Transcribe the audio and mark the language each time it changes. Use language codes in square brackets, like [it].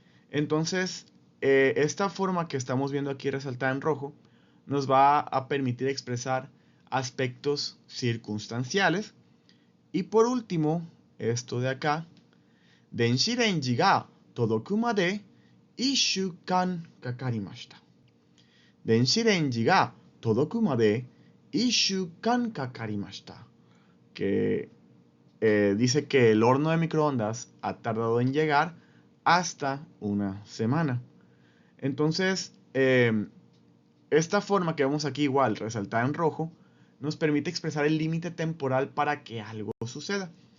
[es] Entonces, esta forma que estamos viendo aquí resaltada en rojo nos va a permitir expresar aspectos circunstanciales. Y por último, esto de acá, [ja] Denshi renji ga todoku made 1週間かかりました。電子レンジが届くまで1週間かかりました。 [es] Que dice que el horno de microondas ha tardado en llegar hasta una semana. Entonces, esta forma que vemos aquí igual, resaltada en rojo, nos permite expresar el límite temporal para que algo suceda.